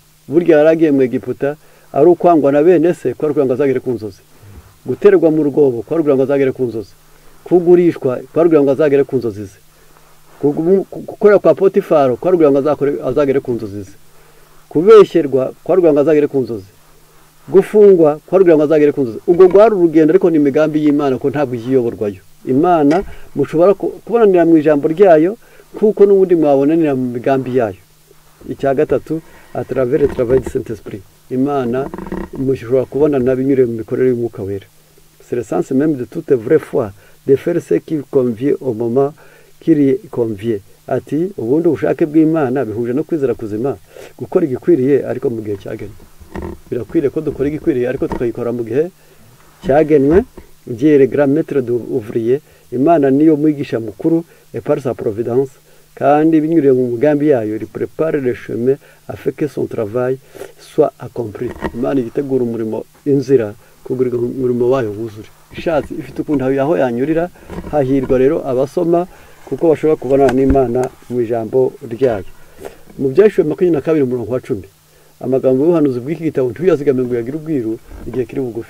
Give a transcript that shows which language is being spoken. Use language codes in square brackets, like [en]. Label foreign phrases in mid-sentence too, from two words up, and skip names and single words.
[rw] Burya yaragiye mu Egiputa ari ukwangwa na bene se ko ariko ngo azagere ku nzozi, guterwa mu rugobo ko ariko ngo azagere ku nzozi, kugurishwa ko ariko ngo azagere ku nzozi ze, gukorera kwa Potifaro ko ariko ngo azagere ku nzozi ze, kubeshyerwa ko ariko ngo azagere ku nzozi, gufungwa ko ariko ngo azagere ku nzozi. Ubwo rwari urugendo, ariko ni imigambi y'Imana ko ntabwo yiyoborwayo. Imana mushobora kubonanira mu ijambo ryayo kuko n'ubundi mwabonanira mu migambi yayo. Icya gatatu [fr] à travers le travail du Saint-Esprit, [rw] Imana mushobora kubonana binyuriye mu mikorere y'Umwuka Wera. [fr] C'est le sens même de toute vraie foi, de faire ce qui convient au moment qui lui convient. [rw] Ati ubundi ubushake bw'Imana bihuje no kwizera kuzima, gukora igikwiriye ariko mu gihe cyagenwe. Birakwiriye ko dukora igikwiriye ariko tukayikora mu gihe cyagenwe. [fr] Dieu le grand maître d'ouvrier, [rw] Imana niyo mwigisha mukuru [fr] et par sa providence, [rw] kandi binyuriye mu mugambi yayo [fr] il prépare le chemin afin que son travail soit accompli. [rw] Imana igitegura umurimo inzira kugira umurimo wayo wuzure. Ishatse ifite ukundi aho yanyurira, hahirwa rero abasoma kuko bashobora kubona n'Imana mu ijambo ryayo. Mu byashuwe 22:10, amagambo y'ubuhanuzi bw'iki gitabo ntuyazigame ngo yagira ubwiru igihe kiri bugufi.